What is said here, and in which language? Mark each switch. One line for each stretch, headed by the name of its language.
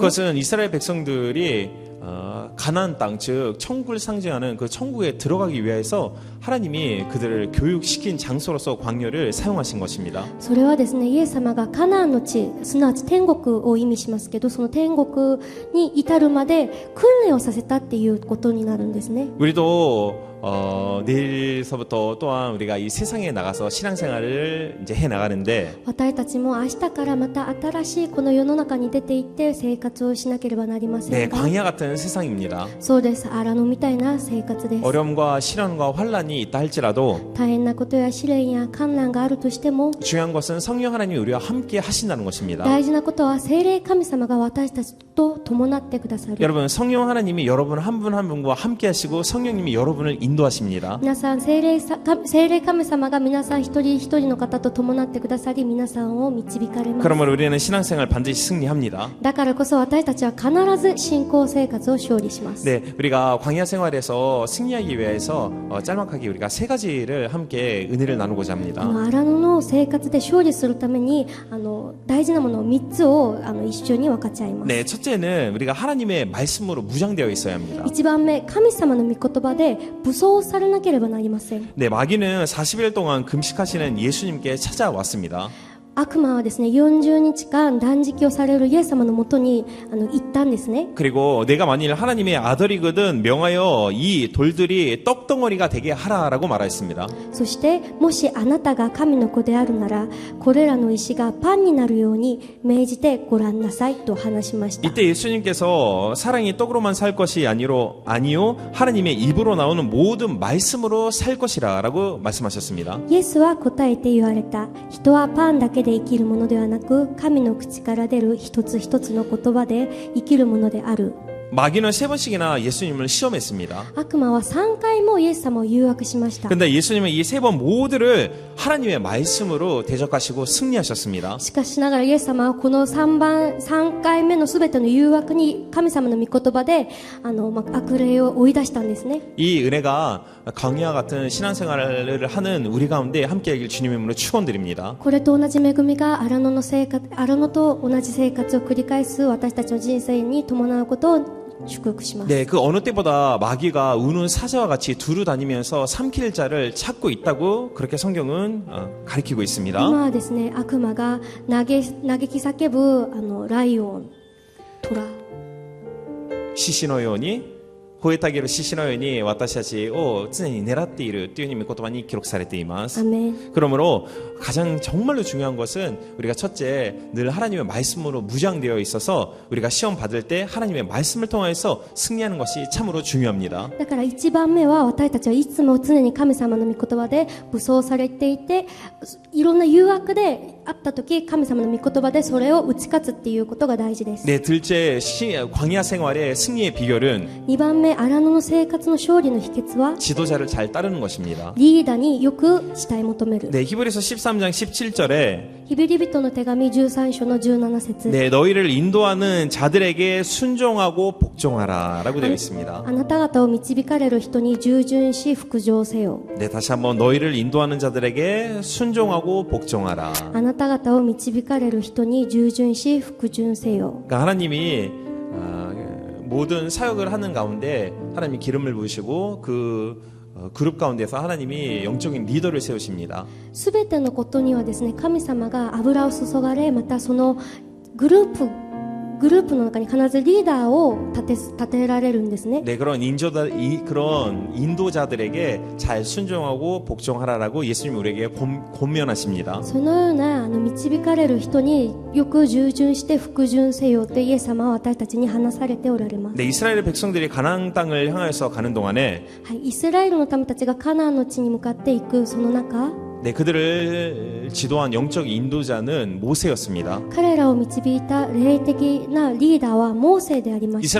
Korean: 그것은 이스라엘 백성들이 가나안 땅, 즉 천국을 상징하는 그 천국에 들어가기 위해서 하나님이 그들을 교육시킨 장소로서 광야를 사용하신 것입니다.
Japanese: それはですね、イエス様がカナンの地、すなわち天国を意味しますけど、その天国に至るまで訓練をさせたっていうことになるんですね。
Korean: 우리도 내일서부터 또한 우리가 이 세상에 나가서 신앙생활을 이제 해 나가는데
Japanese: 私たちも明日からまた新しいこの世の中に出て行って生活をしなければなりませ
Korean: 네,
Japanese: んが、
Korean: 광야 같은 세상입니다.
Japanese: そうです、荒野みたいな生活です。
Korean: 어려움과 시련과 환란이 있다 할지라도
Japanese: 大変なことや試練や困難があるとしても、
Korean: 중요한 것은 성령 하나님이 우리와 함께 하신다는 것입니다.
Japanese: 大事なことは聖霊神様が私たちと伴ってくださる。
Korean: 여러분, 성령 하나님이 여러분 한 분 한 분과 함께 하시고 성령님이 여러분을 인도하십니다.
Japanese: 皆さん聖霊神様が皆さん一人一人の方と伴ってくださり、皆さんを導かれます。
Korean: 그러므로 우리는 신앙생활 반드시 승리합니다.
Japanese: だからこそ私たちは必ず信仰生活を勝利します。
Korean: 네, 우리가 광야 생활에서 승리하기 위해서 짤막하게 우리가 세 가지를 함께 은혜를 나누고자 합니다.
Japanese: 荒野の生活で勝利するために大事なものを3つを一緒に分かち合います。
Korean: 네, 첫째는 우리가 하나님의 말씀으로 무장되어 있어야 합니다.
Japanese: 1番目、神様の御言葉で武装されなければなりません。
Korean: 네, 마귀는 40일 동안 금식하시는 예수님께 찾아왔습니다.
Japanese: 悪魔はですね、40日間断食をされるイエス様のもとに行ったんですね。
Korean: 그리고 내가 만일 하나님의 아들이거든 명하여 이 돌들이 떡덩어리가 되게 하라라고 말하였습니다.
Japanese: そしてもしあなたが神の子であるなら、これらの石がパンになるように命じてごらんなさいと話しました。
Korean: 이때 예수님께서 사랑이 떡으로만 살 것이 아니요 하나님의 입으로 나오는 모든 말씀으로 살 것이라라고 말씀하셨습니다.
Japanese: イエスは答えて言われた。人はパンだけで生きるものではなく、神の口から出る一つ一つの言葉で生きるものである。
Korean: 마귀는 3번씩이나 예수님을 시험했습니다.
Japanese: 悪魔は3回もイエス様を誘惑しました。
Korean: 근데 예수님은 이 3번 모두를 하나님의 말씀으로 대적하시고 승리하셨습니다.
Japanese: しかしながらイエス様はこの3回目のすべての誘惑に神様の御言葉で悪霊を追い出したんですね。
Korean: 이 은혜가 광야 같은 신앙생활을 하는 우리 가운데 함께하길 주님의 이름으로 축원드립니다.
Japanese: これと同じ恵みが荒野と同じ生活を繰り返す私たちの人生に伴うことを祝福します。
Korean: 네, 그 어느 때보다 마귀가 우는 사자와 같이 두루 다니면서 삼킬 자를 찾고 있다고 그렇게 성경은 가리키고 있습니다.
Japanese: 今はですね、悪魔が嘆き叫ぶライオン、虎、 시시노요니 호에타게로 시시노요니 와타시타치を常に狙っているという意味言葉に記録されています. アメン。
Korean: 그러므로 가장 정말로 중요한 것은 우리가 첫째 늘 하나님의 말씀으로 무장되어 있어서 우리가 시험 받을 때 하나님의 말씀을 통해서 승리하는 것이 참으로 중요합니다.
Japanese: だから1番目は私たちはいつも常に神様の御言葉で武装されていて、いろんな誘惑であった時神様の御言葉でそれを打ち勝つっていうことが大事です。
Korean: 네, 둘째 광야 생활의 승리의 비결은
Japanese: 2番目、荒野の生活の勝利の秘訣は
Korean: 지도자를 잘 따르는 것입니다.
Japanese: リーダーによく従い求める。
Korean: 네, 히브리서 13장 17절에
Japanese: ヒブリ人の手紙13章の17節、
Korean: 네, 너희를 인도하는 자들에게 순종하고 복종하라라고 되어 있습니다.
Japanese: あなた方を導かれる人に従順し服従せよ。
Korean: 네, 다시 한번 너희를 인도하는 자들에게 순종하고 복종하라.
Japanese: あなた方を導かれる人に従順し服従せよ。
Korean: 그러니까 하나님이 모든 사역을 하는 가운데 하나님이 기름을 부으시고 그 그룹 가운데서 하나님이 영적인 리더를 세우십니다.
Japanese: すべてのことにはですね、神様が油を注がれ、またそのグループの中に必ずリーダーを立てられるんですね。
Korean: 네, 그런 인도자들에게 잘 순종하고 복종하라라고 예수님이 우리에게 권면하십니다.
Japanese: そのような導かれる人によく従順して服従せよってイエス様は私たちに話されておられます。
Korean: 네, 이스라엘 백성들이 가나안 땅을 향해서 가는 동안에
Japanese: はい、イスラエルの民たちがカナンの地に向かっていくその中、
Korean: 네, 그들을 지도한 영적 인도자는 모세였습니다.
Japanese: 彼らを導いた霊的なリーダーはモーセでありました。